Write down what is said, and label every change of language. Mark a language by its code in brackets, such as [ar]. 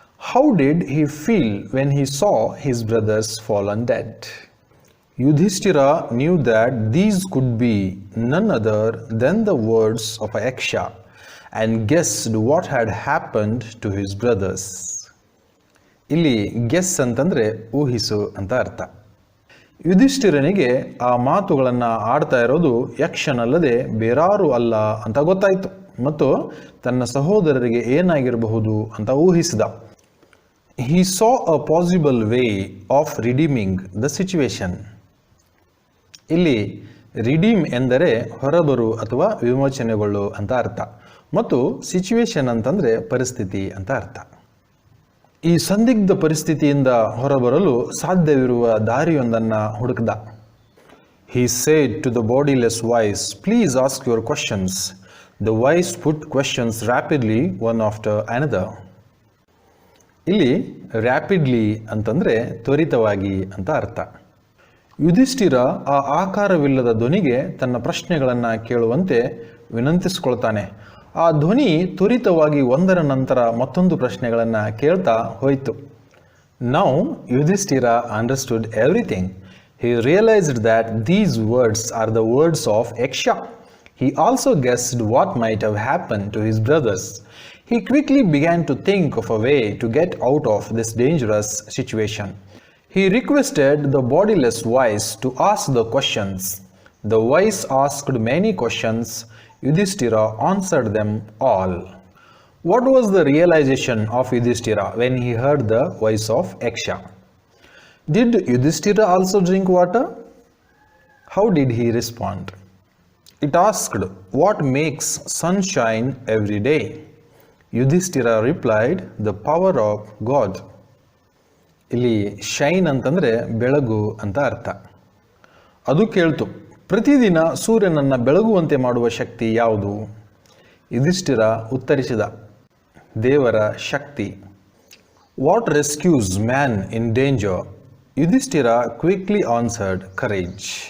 [en] How did he feel when he saw his brothers fallen dead? Yudhishthira knew that these could be none other than the words of a yaksha and guessed what had happened to his brothers. [kn] ಇಲ್ಲಿ guess ಅಂತಂದ್ರೆ ಊಹಿಸು ಅಂತ ಅರ್ಥ. ಯುಧಿಷ್ಠಿರನಿಗೆ ಆ ಮಾತುಗಳನ್ನು ಆಡ್ತಾ ಇರೋದು ಯಕ್ಷನಲ್ಲದೆ ಬೇರಾರು ಅಲ್ಲ ಅಂತ ಗೊತ್ತಾಯಿತು ಮತ್ತು ತನ್ನ ಸಹೋದರರಿಗೆ ಏನಾಗಿರಬಹುದು ಅಂತ ಊಹಿಸಿದ. [en] He saw a possible way of redeeming the situation. [kn] ಇಲ್ಲಿ ರಿಡೀಮ್ ಎಂದರೆ ಹೊರಬರು ಅಥವಾ ವಿಮೋಚನೆಗೊಳ್ಳು ಅಂತ ಅರ್ಥ ಮತ್ತು ಸಿಚುವೇಶನ್ ಅಂತಂದರೆ ಪರಿಸ್ಥಿತಿ ಅಂತ ಅರ್ಥ. ಈ ಸಂದಿಗ್ಧ ಪರಿಸ್ಥಿತಿಯಿಂದ ಹೊರಬರಲು ಸಾಧ್ಯವಿರುವ ದಾರಿಯೊಂದನ್ನು ಹುಡುಕಿದ. [en] He said to the bodiless voice, "Please ask your questions." The voice put questions rapidly, one after another. [kn] ಇಲ್ಲಿ ರ್ಯಾಪಿಡ್ಲಿ ಅಂತಂದರೆ ತ್ವರಿತವಾಗಿ ಅಂತ ಅರ್ಥ. ಯುಧಿಷ್ಠಿರ ಆ ಆಕಾರವಿಲ್ಲದ ಧ್ವನಿಗೆ ತನ್ನ ಪ್ರಶ್ನೆಗಳನ್ನು ಕೇಳುವಂತೆ ವಿನಂತಿಸಿಕೊಳ್ತಾನೆ. ಆ ಧ್ವನಿ ತ್ವರಿತವಾಗಿ ಒಂದರ ನಂತರ ಮತ್ತೊಂದು ಪ್ರಶ್ನೆಗಳನ್ನು ಕೇಳ್ತಾ ಹೋಯಿತು. [en] Now Yudhishthira understood everything. He realized that these words are the words of Yaksha. He also guessed what might have happened to his brothers. He quickly began to think of a way to get out of this dangerous situation. He requested the bodiless voice to ask the questions. The voice asked many questions. Yudhishthira answered them all. What was the realization of Yudhishthira when he heard the voice of Yaksha? Did Yudhishthira also drink water? How did he respond? It asked, "What makes sunshine every day?" Yudhishthira replied, "The power of God." [kn] ಇಲ್ಲಿ shine ಅಂತಂದರೆ ಬೆಳಗು ಅಂತ ಅರ್ಥ. ಅದು ಕೇಳ್ತು, ಪ್ರತಿದಿನ ಸೂರ್ಯನನ್ನು ಬೆಳಗುವಂತೆ ಮಾಡುವ ಶಕ್ತಿ ಯಾವುದು? ಯುಧಿಷ್ಠಿರ ಉತ್ತರಿಸಿದ, ದೇವರ ಶಕ್ತಿ. [en] What rescues man in danger? Yudhishthira quickly answered, courage.